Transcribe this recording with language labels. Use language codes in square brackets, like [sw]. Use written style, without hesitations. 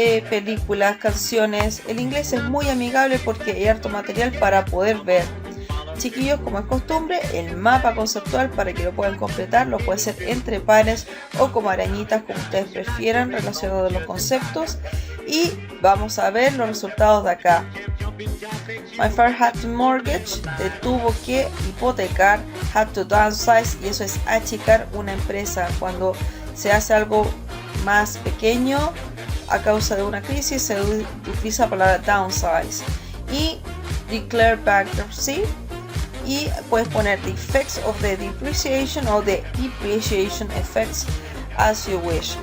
[es] Películas, canciones. El inglés es muy amigable porque hay harto material para poder ver. Chiquillos, como es costumbre, el mapa conceptual, para que lo puedan completar, lo puede hacer entre pares o como arañitas, como ustedes prefieran, relacionados a los conceptos. Y vamos a ver los resultados de acá. [en] My father had to mortgage, te tuvo que hipotecar. [es] Had to downsize, y eso es achicar una empresa. Cuando se hace algo más pequeño a causa de una crisis, se utiliza la palabra downsize. [en] Y declare bankruptcy. Y puedes poner the effects of the depreciation o the depreciation effects as you wish.